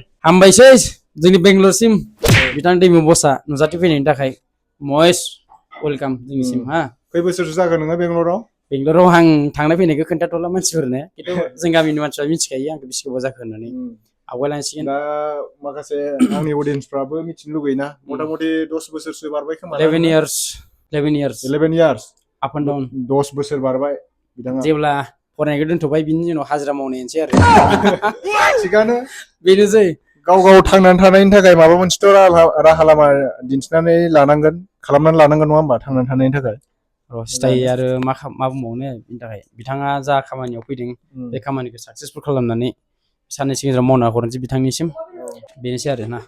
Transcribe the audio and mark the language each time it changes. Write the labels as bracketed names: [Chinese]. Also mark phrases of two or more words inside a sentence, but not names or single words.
[Bodo] हामबायसै जोंनि बेंगलरसिम बिथां दैमु बसआ नुजाथि फैनायनि थाखाय महेश वेलकाम जोंनिसिम हा खै बोसोरसो जागोन नोङो बेंगलराव आं थांनाय फैनायखौ खोन्थाथ'ला मानसिफोरनो खिन्थु जों गामिनि मानसिफ्रा मिथिखायो आंखौ बेसे गोबाव जाखो होननानै आवगायलांसिगोन दा माखासे आंनि अडियन्सफ्राबो मिथिनो लुगैयोना मथा मथि 10 बोसोरसो बारबाय खोमा [English] 11 years up and down [Bodo] 10 बोसोर बारबाय बिथाङा जेब्ला फरायनायखौ दोनथ'बाय बिनि उनाव हाजिरा मावनायनोसै आरो थिगानो बेनोसै गाव थांनानै थानायनि थाखाय माबा मोनसेथ' राहा लामा दिन्थिनानै खालामनानै लानांगोन नङा होमबा थांनानै थानायनि थाखाय सिथाय आरो मा बुंबावनो बिनि थाखाय बिथाङा जा खामानियाव फैदों बे खामानिखौ साक्सेसफुल खालामनानै साननैसो गेजेराव मावना हरनोसै बिथांनिसिम बेनोसै आरो ना